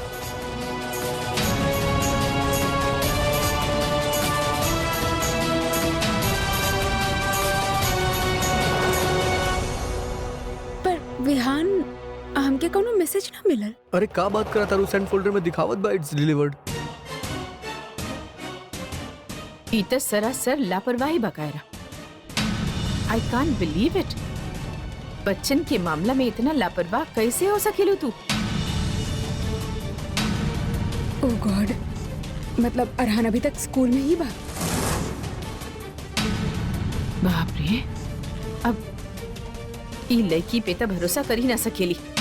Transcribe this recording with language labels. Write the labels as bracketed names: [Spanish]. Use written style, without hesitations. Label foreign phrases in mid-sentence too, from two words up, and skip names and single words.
[Bhojpuri] पर विहान हमके कोनो मैसेज ना मिलल। अरे का बात करा तारू? सेंड फोल्डर में दिखावत बा [English] it's delivered. [Bhojpuri] ई त सरासर लापरवाही बकायरा। [English] I can't believe it. [Bhojpuri] बच्चन के मामला में इतना लापरवाह कैसे हो सकेलू तू? [English] oh God, [Bhojpuri] मतलब अरहान अभी तक स्कूल में ही बा? बाप रे, अब ई लड़की पे त भरोसा कर ही ना सकेली।